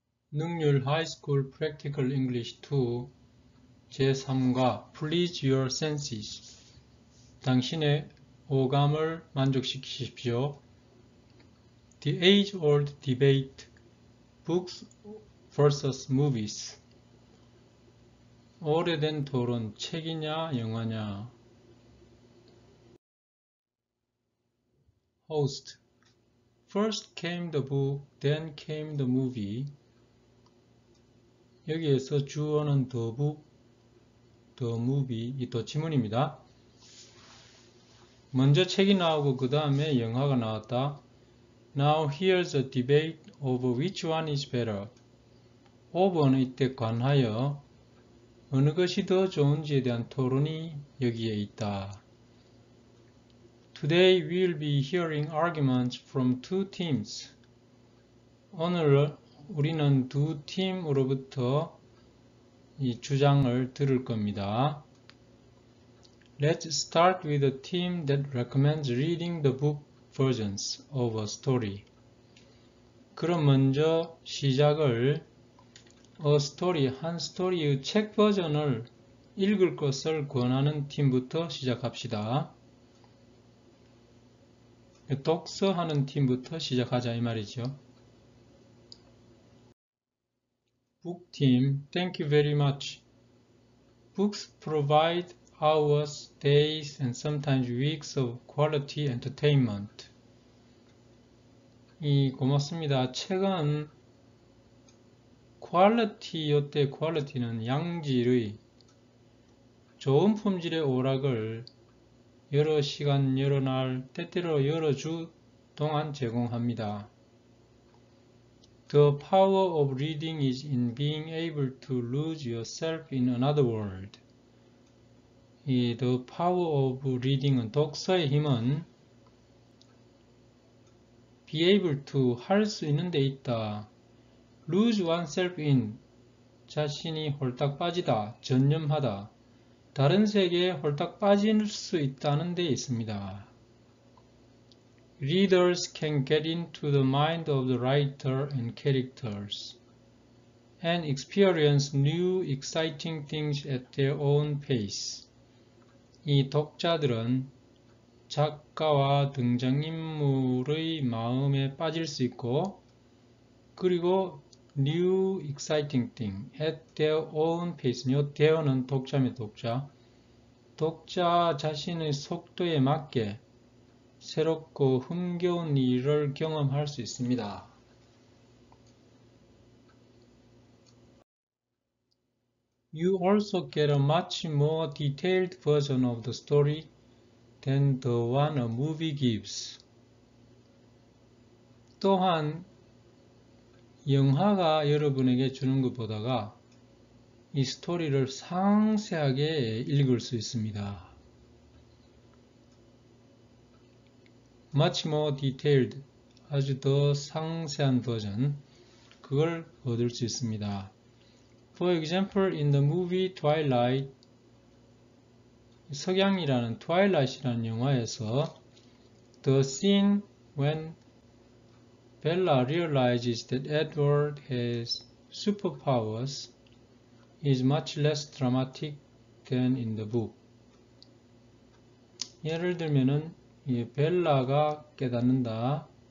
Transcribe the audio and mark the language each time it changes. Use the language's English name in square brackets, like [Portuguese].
[Korean] 능률 하이스쿨 프랙티컬 잉글리시 2 제3과 [English] Please Your Senses [Korean] 당신의 오감을 만족시키십시오. [English] The Age-Old Debate Books vs. [Korean] Movies 오래된 토론 책이냐 영화냐. [English] Host First came the book, then came the movie. [Korean] 여기에서 주어는 the book, the movie, 이 또 지문입니다. 먼저 책이 나오고 그 다음에 영화가 나왔다. [English] Now here's a debate over which one is better. [Korean] over는 이때 관하여 어느 것이 더 좋은지에 대한 토론이 여기에 있다. [English] Today we'll be hearing arguments from two teams. [Korean] 오늘 우리는 두 팀으로부터 이 주장을 들을 겁니다. [English] Let's start with a team that recommends reading the book versions of a story. [Korean] 그럼 먼저 시작을 a story, 한 스토리의 책 버전을 읽을 것을 권하는 팀부터 시작합시다. 독서하는 팀부터 시작하자 이 말이죠. [English] Book team, thank you very much. Books provide hours, days, and sometimes weeks of quality entertainment. [Korean] 고맙습니다. 책은 quality, 요때 quality는 양질의 좋은 품질의 오락을 여러 시간, 여러 날, 때때로 여러 주 동안 제공합니다. [English] The power of reading is in being able to lose yourself in another world. [Korean] 이 [English] The power of reading [Korean] 은 독서의 힘은 [English] be able to [Korean] 할 수 있는 데 있다. [English] lose oneself in [Korean] 자신이 홀딱 빠지다, 전념하다. 다른 세계에 홀딱 빠질 수 있다는 데 있습니다. [English] Readers can get into the mind of the writer and characters and experience new exciting things at their own pace. [Korean] 이 독자들은 작가와 등장인물의 마음에 빠질 수 있고 그리고 [English] new exciting thing at their own pace. [Korean] 요 there는 독자입니다. 독자 자신의 속도에 맞게 새롭고 흥겨운 일을 경험할 수 있습니다. [English] You also get a much more detailed version of the story than the one a movie gives. [Korean] 또한 영화가 여러분에게 주는 것보다가 이 스토리를 상세하게 읽을 수 있습니다. [English] Much more detailed, [Korean] 아주 더 상세한 버전, 그걸 얻을 수 있습니다. [English] For example, in the movie Twilight, [Korean] 석양이라는 Twilight이라는 영화에서 [English] the scene when Bella realizes that Edward has superpowers is much less dramatic than in the book. [Korean] 예를 들면은 벨라가 깨닫는다.